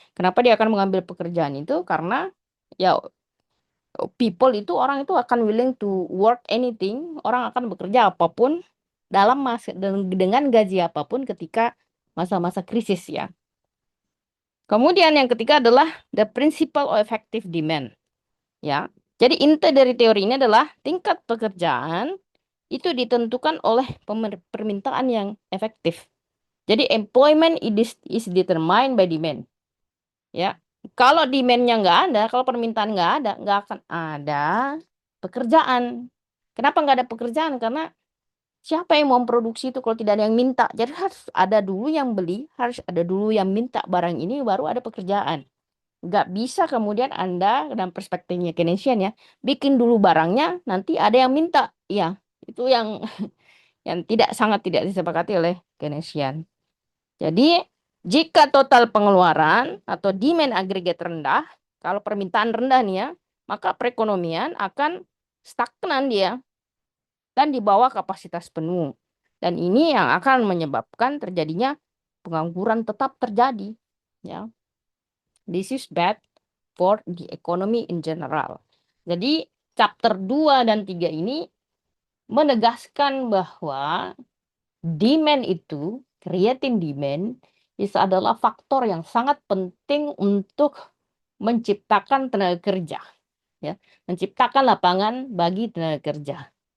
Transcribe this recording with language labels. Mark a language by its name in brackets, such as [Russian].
[Indonesian] Kenapa dia akan mengambil pekerjaan itu? Karena ya people itu orang itu akan [English] willing to work anything, [Indonesian] orang akan bekerja apapun dalam masa dengan gaji apapun ketika masa-masa krisis ya. Kemudian yang ketiga adalah [English] the principle of effective demand [Indonesian] ya. Jadi inti dari teori ini adalah tingkat pekerjaan itu ditentukan oleh permintaan yang efektif. [English] Jadi employment is determined by demand. [Indonesian] Ya, kalau demand-nya nggak ada, kalau permintaan nggak ada, nggak akan ada pekerjaan. Kenapa nggak ada pekerjaan? Karena siapa yang mau memproduksi itu kalau tidak ada yang minta? Jadi harus ada dulu yang beli, harus ada dulu yang minta barang ini, baru ada pekerjaan. Nggak bisa kemudian Anda dalam perspektifnya Keynesian ya, bikin dulu barangnya, nanti ada yang minta. Ya, itu yang yang sangat tidak disepakati oleh Keynesian. Jadi, jika total pengeluaran atau demand agregat rendah, kalau permintaan rendah nih ya, maka perekonomian akan stagnan dia dan di bawah kapasitas penuh. Dan ini yang akan menyebabkan terjadinya pengangguran tetap terjadi. [English] Ya, this is bad for the economy in general. [Indonesian] Jadi, chapter 2 dan 3 ini menegaskan bahwa demand itu, [English] creating demand, [Indonesian] itu adalah faktor yang sangat penting untuk menciptakan tenaga kerja, ya, menciptakan lapangan bagi tenaga kerja.